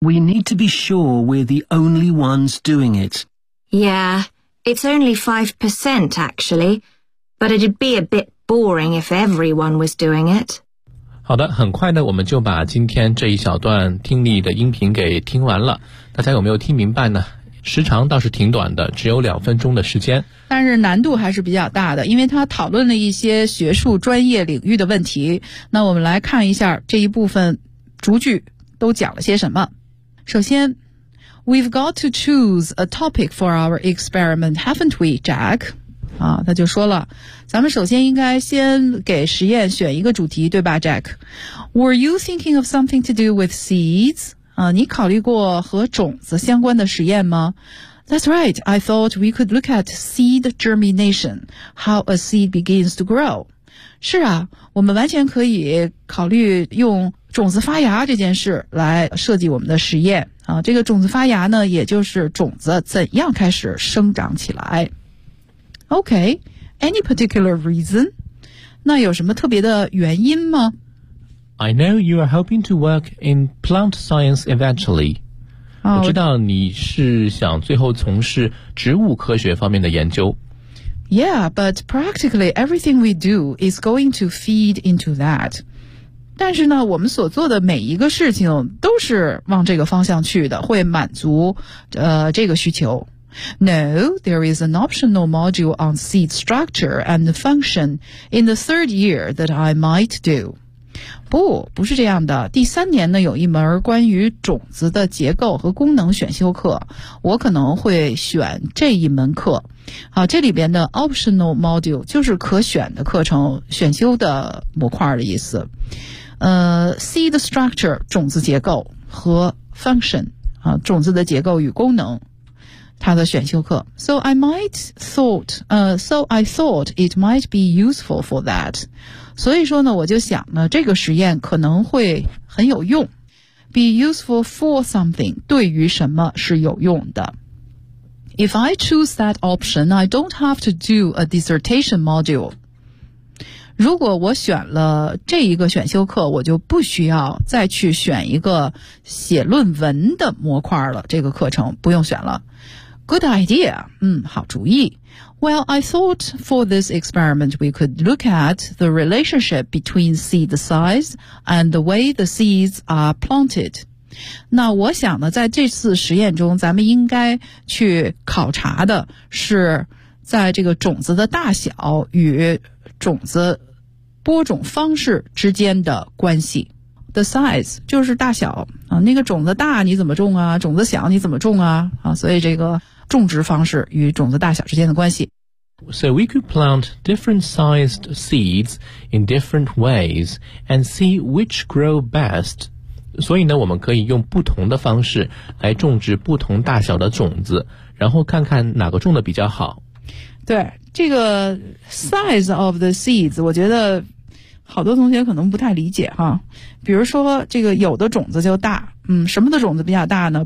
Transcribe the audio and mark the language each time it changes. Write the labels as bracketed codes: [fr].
[en] We need to be sure we're the only ones doing it. Yeah, it's only 5% actually, but it'd be a bit boring if everyone was doing it. [zh] 好的，很快呢，我们就把今天这一小段听力的音频给听完了。大家有没有听明白呢？时长倒是挺短的，只有两分钟的时间，但是难度还是比较大的，因为他讨论了一些学术专业领域的问题。那我们来看一下这一部分逐句都讲了些什么。首先， [en] We've got to choose a topic for our experiment, haven't we, Jack? [zh] 啊，他就说了，咱们首先应该先给实验选一个主题，对吧 Jack? [en] Were you thinking of something to do with seeds? [zh] 你考虑过和种子相关的实验吗 [en] ?That's right, I thought we could look at seed germination, how a seed begins to grow. [zh] 是啊，我们完全可以考虑用种子发芽这件事来设计我们的实验。这个种子发芽呢，也就是种子怎样开始生长起来。 [en] Okay, any particular reason? [zh] 那有什么特别的原因吗？ [en] I know you are hoping to work in plant science eventually.、 Oh, [zh] 我知道你是想最后从事植物科学方面的研究。 [en] Yeah, but practically everything we do is going to feed into that. [zh] 但是呢，我们所做的每一个事情都是往这个方向去的，会满足这个需求。 [en] No, there is an optional module on seed structure and function in the third year that I might do. [zh] 不，不是这样的。第三年呢，有一门关于种子的结构和功能选修课，我可能会选这一门课。好，这里边的 [en] optional module [zh] 就是可选的课程，选修的模块的意思。 [en] Seed structure [zh] 种子结构和 [en] function [zh] 啊，种子的结构与功能，它的选修课。 [en] So I thought it might be useful for that. [zh] 所以说呢，我就想呢，这个实验可能会很有用。 [en] Be useful for something, [zh] 对于什么是有用的。 [en] If I choose that option, I don't have to do a dissertation module. [zh] 如果我选了这一个选修课，我就不需要再去选一个写论文的模块了，这个课程不用选了。 [en] Good idea, [zh] 好主意。 [en] Well, I thought for this experiment we could look at the relationship between seed size and the way the seeds are planted. [zh] 那我想呢，在这次实验中，咱们应该去考察的是在这个种子的大小与种子播种方式之间的关系。 [en] The size [zh] 就是大小啊，那个种子大你怎么种啊？种子小你怎么种啊？啊，所以这个种植方式与种子大小之间的关系。 [en] So we could plant different sized seeds in different ways and see which grow best. [zh] 所以呢，我们可以用不同的方式来种植不同大小的种子，然后看看哪个种的比较好。对，这个 [en] size of the seeds, [zh] 我觉得好多同学可能不太理解哈。比如说这个有的种子就大。什么的种子比较大呢？